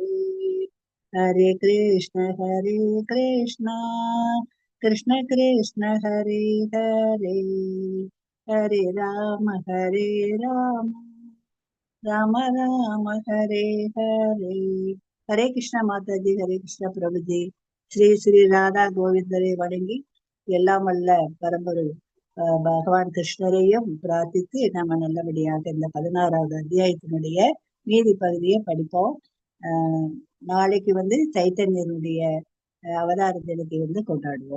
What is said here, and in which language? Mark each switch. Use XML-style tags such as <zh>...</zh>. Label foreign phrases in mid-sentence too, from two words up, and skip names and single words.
<sa>हरे कृष्ण कृष्ण कृष्ण हरे हरे. हरे राम राम राम हरे हरे.</sa> <hi>हरे कृष्णा माताजी. हरे कृष्णा प्रभुजी.</hi> <ta>ஸ்ரீ ஸ்ரீ ராதா கோவிந்தரை வணங்கி எல்லாம் வல்ல பரம்பொரு பகவான் கிருஷ்ணரையும் பிரார்த்தித்து நம்ம நல்லபடியாக இந்த 16வது அத்தியாயத்தினுடைய மீதி பகுதியை படிப்போம். நாளைக்கு சைத்தன்யனுடைய அவதார தினத்தை கொண்டாடுவோம்.</ta>